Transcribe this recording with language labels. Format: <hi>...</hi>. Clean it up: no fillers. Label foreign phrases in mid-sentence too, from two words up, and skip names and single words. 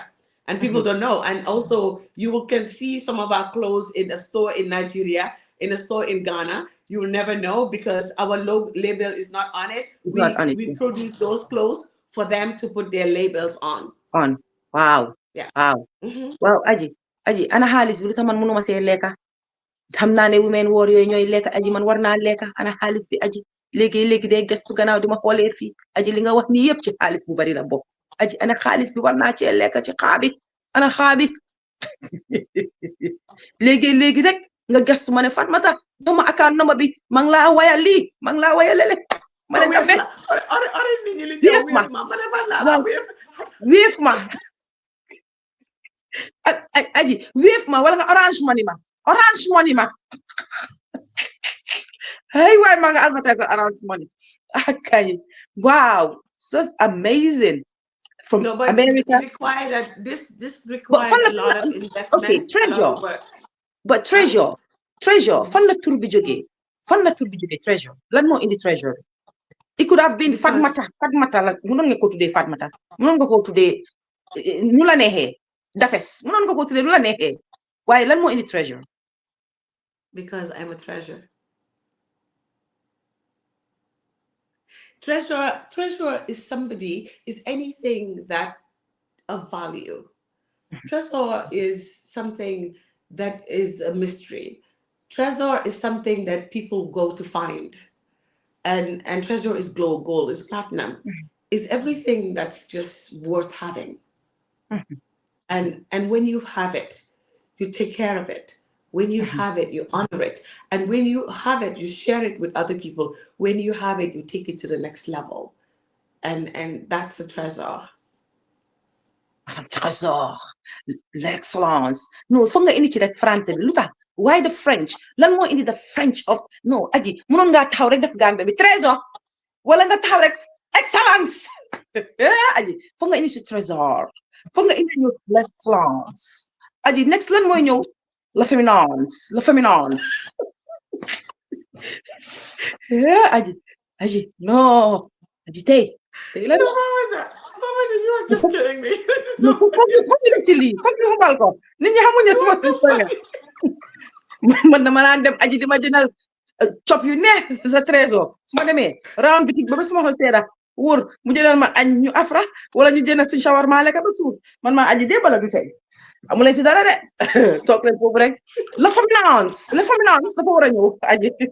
<en>And people don't know. And also you can see some of our clothes in a store in Nigeria, in a store in Ghana. You will never know because our label is not on it. We produce those clothes for them to put their labels on. Wow. Yeah. Wow.</en> <wo>Wow, Aji, ana xaalis bi lu tax man mënuma see lekka. Xam naa ne women war yooyu ñooy lekka Aji, man war naa lekka. Ana xaalis bi Aji. Léegi day gestu gannaaw di ma xoolee fii. Aji li nga wax ni yëpp ci xaalis bu bari la bokk. Aji ana xaalis bi war naa cee lekka ci xaabi. Ana xaabi. léegi rek nga gestu ma ne Fatmata dama</wo> <en>account number</en> <wo>bi ma ngi laa wayal lii ma ngi laa wayal lele. Ma ne Daffeh wéef ma Aji wéef ma wala nga</wo> <en>orange money</en> <wo>ma hey waay ma nga advertise</wo> <en>orange money</en> <wo>okay.</wo> <en>Wow, that's amazing. From America. It required this required a lot of investment.</en> <wo>Okay, Treasure. But Treasure fan la tur bi jógee Treasure lan moo indi Treasure.</wo> <en>It could have been</en> <wo>Fatmata la mënoon nga ko tuddee Fatmata, mënoon nga ko tuddee nu la neexee Daffes, mënoon nga ko tuddee nu la neexee, waaye lan moo indi Treasure.</wo> <en>Because I'm a treasure. Treasure is anything that of value. Treasure is something that is a mystery. Treasure is something that people go to find. And treasure is gold, is platinum, is everything that's just worth having. And when you have it, you take care of it. When you have it, you honor it. And when you have it, you share it with other people. When you have it, you take it to the next level. And that's a treasure.</en> <fr>Trésor, l'excellence.</fr> <wo>No, foog nga indi ci rek français bi lu tax</wo> <en>why the French</en> <wo>lan moo indi</wo> <en>the French</en> <wo>of no Aji mënoon ngaa taxaw rek def Gambie bi trésor wala nga taxaw rek excellence. Aji foog nga indi ci trésor, foog nga indi ñu l'excellence. Aji next lan mooy ñëw la féminence. Aji no Aji tey lan</wo> <en>You are just kidding me.</en> <wo>Foog ñu si xumbal ko nit ñi xamuñu suma si man dama naan dem Aji di ma jëndal cop yu neex sa trésor su ma demee round bitik ba suma xol seeda wóor mu jëndal ma añ ñu afra wala ñu jënd suñ shawarma lekk ba suur man maa Aji dee bala du tey amuleen si dara de toog leen foofu rek la féminence dafa war a ñëw Aji</wo>